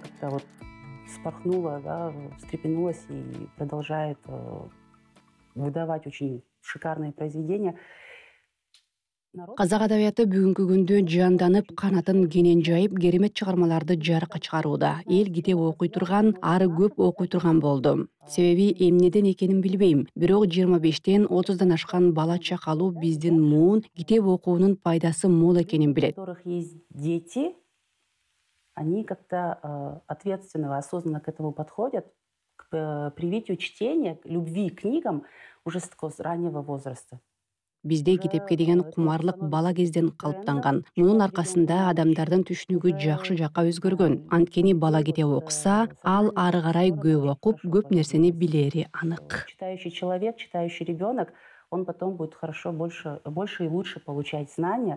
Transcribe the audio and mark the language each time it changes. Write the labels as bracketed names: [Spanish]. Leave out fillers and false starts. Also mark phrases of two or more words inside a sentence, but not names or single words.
[Russian] как-то вот вспорхнула, да, встрепенулась и продолжает выдавать очень шикарные произведения. [Kyrgyz] Казак адабияты бүгүнкү күндө жанданып, канатын кенен жайып, керемет чыгармаларды жарыкка чыгарууда. Эл китеп окуй турган, ары көп окуй турган болду. Себеби эмнеден экенин билбейм. Бирок 25-тен 30-дан ашкан бала чакалуу биздин муун китеп окуунун пайдасы мол экенин билет. [Russian] У которых есть дети, они как-то ответственно, осознанно к этому подходят, к привитию чтения, к любви к книгам уже с такого раннего возраста. [Kyrgyz] Бизде китепке деген кумарлык бала кезден калыптанган. Мунун аркасында адамдардын түшүнүгү жакшы жакка өзгөргөн. Анткени бала китеп окуса, ал ары карай көп окуп, көп нерсени билери анык. [Russian] Читающий человек, читающий ребенок, он потом будет хорошо, больше и лучше получать знания.